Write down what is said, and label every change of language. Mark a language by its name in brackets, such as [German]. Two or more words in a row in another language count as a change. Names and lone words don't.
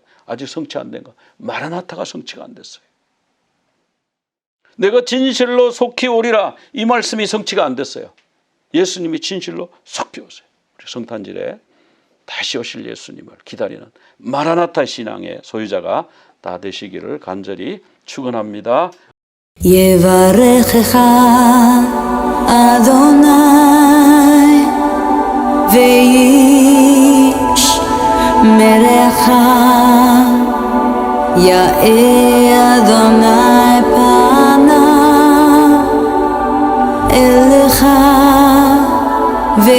[Korean] 아직 성취 안 된 거, 마라나타가 성취가 안 됐어요. 내가 진실로 속히 오리라, 이 말씀이 성취가 안 됐어요. 예수님이 진실로 속히 오세요. 성탄절에 다시 오실 예수님을 기다리는 마라나타 신앙의 소유자가 다 되시기를 간절히 축원합니다. [Hebrew] יברכך יהוה וישמרך יאר יהוה פניו אליך